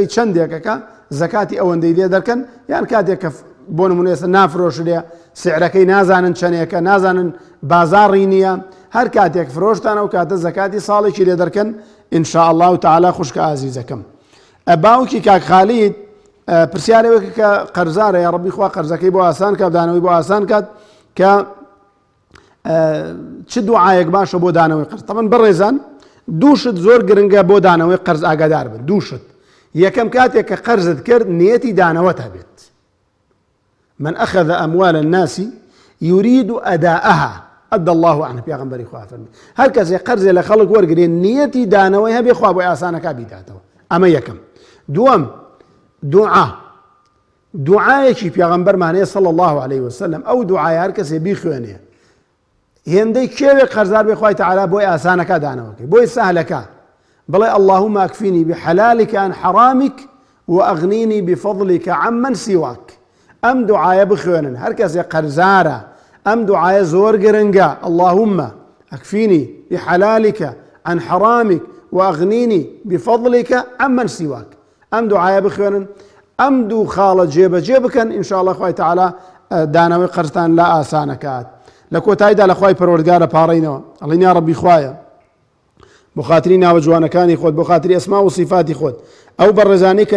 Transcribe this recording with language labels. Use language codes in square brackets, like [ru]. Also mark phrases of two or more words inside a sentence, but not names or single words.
[ckb] چەندێکەکە زەکاتی ئەوەندەی لێ دەکەن یان کاتێک کە بۆ نمونە ئێستا نافرۆشرێ سعرەکەی نازانن چەندێکە نازانن بازاڕی نییە هەر کاتێک فرۆشتانە و کاتە زەکاتی ساڵێکی لێ دەکەن [ar] ئینشاء الله تعالی [ckb] خوشکە ئازیزەکەم باوکی کاک خالید پرسیارێکی کە قەرزارە یا ڕەبی خوا قەرزەکەی بۆ ئاسان کات دانەوەی بۆ ئاسان کات کە چ دوعایەک باشە بۆ دانەوەی قەرز طبعا بەڕێزان دووشت زۆر گرنگە بۆ دانەوەی قەرز ئاگادار بن دووشت یەکەم کاتێک کە قەرزت کرد نیەتی دانەوەت هەبێت [ar] من أخذ أموال الناس يريد أداءها أدى الله عنه [ckb] پێغەمبەری خوا فەرمی هەر کەسێ قەرزێ لە خەڵک وەرگرێ نیەتی دانەوەی هەبێ خوا بۆی ئاسانەکە بیداتەوە ئەمە یەکەم دووەم دوعا دوعایەکی پێغەمبەرمان هەیە [ar] صلی الله عليه وسلم [ckb] ئەو دوعایە هەر کەسێ بیخوێنێ هێندەی کێوێک قەرزار بێ خوای تەعالا بۆی ئاسانەکە دانەوەکەی بۆی سەهلەکە [ar] بڵێ اللهم اكفني بحلالك عن حرامك واغنيني بفضلك عمن سواك [ckb] ئەم دوعایە بخوێنن هەر کەسێ قەرزارە ئەم دوعایە زۆر گرنگە [ar] اللهم اكفني بحلالك عن حرامك واغنيني بفضلك عمن سواك [ckb] ئەم دوعایە بخوێنن ئەم دوو خاڵە جێبەجێ بکەن [ar] ئینشاء الله [ckb] خوای تەعالا دانەوەی قەرزتان لا ئاسانەکات لە کۆتاییدا لە خوای پەروەردگارە پاڕێنەوە ئەڵێن یا ڕەبی خوایە بۆ خاتری ناوە جوانەکانی خۆت بۆ خاتری ئەسما و صیفاتی خۆت ئەو بەڕێزانەی کە